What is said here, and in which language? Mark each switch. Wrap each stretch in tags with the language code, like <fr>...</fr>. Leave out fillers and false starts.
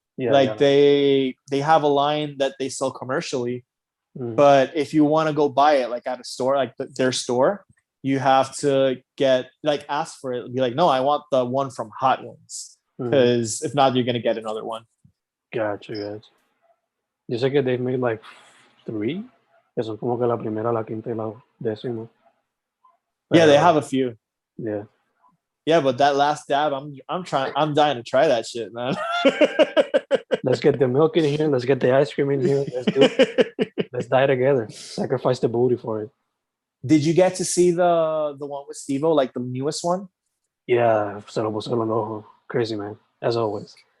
<en>They have a line that they sell commercially, but if you want to go buy it like at a store, like their store, you have to ask for it. Be like, no, I want the one from Hot Ones, because if not, you're gonna get another one. Gotcha.</en> <es>Yo sé que</es> <en>they made like 3,</en> <es>que son como que la primera, la quinta y la décima.</es> <en>Yeah, they have a few. Yeah, but that last dab, I'm dying to try that shit, man. Let's get the milk in here. Let's get the ice cream in here. Let's die together. Sacrifice the booty for it. Did you get to see the one with Steve-O, like the newest one?</en> <es>Yeah, se lo puso en el ojo.</es> <en>Crazy, man, as always.</en>